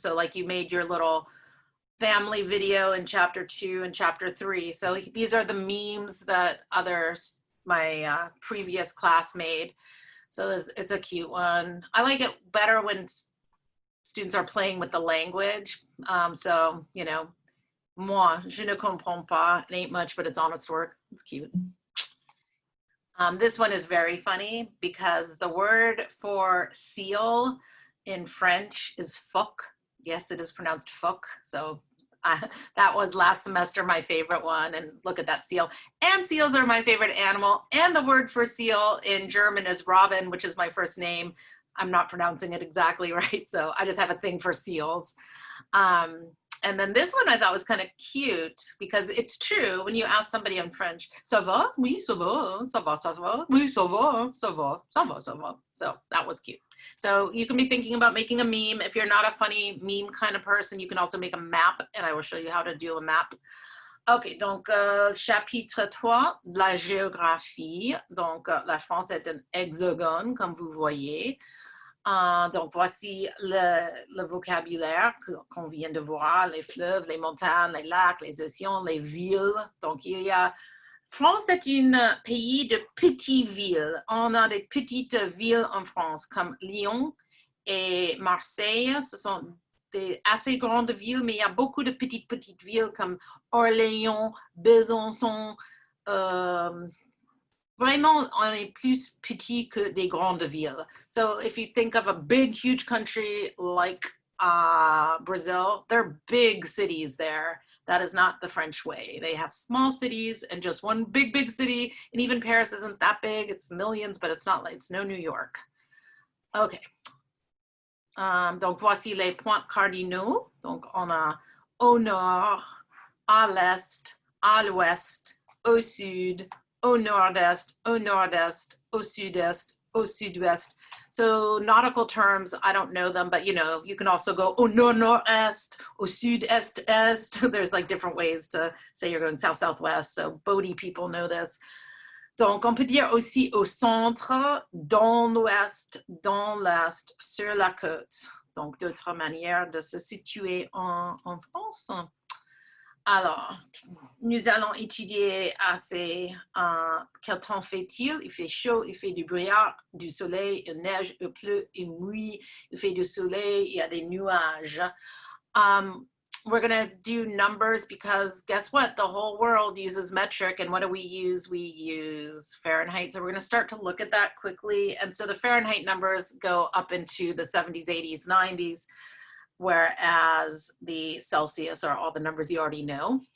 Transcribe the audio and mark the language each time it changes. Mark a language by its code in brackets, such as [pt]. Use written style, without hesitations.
[en] So like you made your little family video in chapter 2 and chapter 3. So these are the memes that others, my previous class made. So it's a cute one. I like it better when students are playing with the language. So, you know, [fr] moi, je ne comprends pas. [en] It ain't much, but it's honest work. It's cute. This one is very funny because the word for seal in French is phoque. Yes, it is pronounced phoque. So that was last semester my favorite one. And look at that seal. And seals are my favorite animal. And the word for seal in German is Robin, which is my first name. I'm not pronouncing it exactly right. So I just have a thing for seals. And then this one I thought was kind of cute because it's true when you ask somebody in French, [fr] ça va? Oui, ça va. Ça va, ça va. Oui, ça va. Ça va. Ça va, ça va. [en] So that was cute. So you can be thinking about making a meme. If you're not a funny meme kind of person, you can also make a map, and I will show you how to do a map. [fr] Ok, donc chapitre 3, la géographie. Donc la France est un hexagone, comme vous voyez. Donc, voici le vocabulaire qu'on vient de voir, les fleuves, les montagnes, les lacs, les océans, les villes. Donc, il y a... France est un pays de petites villes. On a des petites villes en France, comme Lyon et Marseille. Ce sont des assez grandes villes, mais il y a beaucoup de petites villes comme Orléans, Besançon. Vraiment, on est plus petit que des grandes villes. [en] So if you think of a big, huge country like Brazil, there are big cities there. That is not the French way. They have small cities and just one big city. And even Paris isn't that big. It's millions, but it's not like, it's no New York. Okay. [fr] Donc, voici les points cardinaux. Donc, on a au nord, à l'est, à l'ouest, au sud, au nord-est, au sud-est, au sud-ouest. [en] So nautical terms, I don't know them, but you know, you can also go [fr] au nord-nord-est, au sud-est-est. [en] There's like different ways to say you're going south-southwest. So boaty people know this. [fr] Donc, on peut dire aussi au centre, dans l'ouest, dans l'est, sur la côte. Donc, d'autres manières de se situer en France. Alors, nous allons étudier assez quel temps fait-il? Il fait chaud, il fait du brouillard, du soleil, il neige, il pleut, il mouille, il fait du soleil, il y a des nuages. [en] We're going to do numbers because guess what? The whole world uses metric, and what do we use? We use Fahrenheit. So we're going to start to look at that quickly. And so the Fahrenheit numbers go up into the 70s, 80s, 90s. Whereas the Celsius are all the numbers you already know.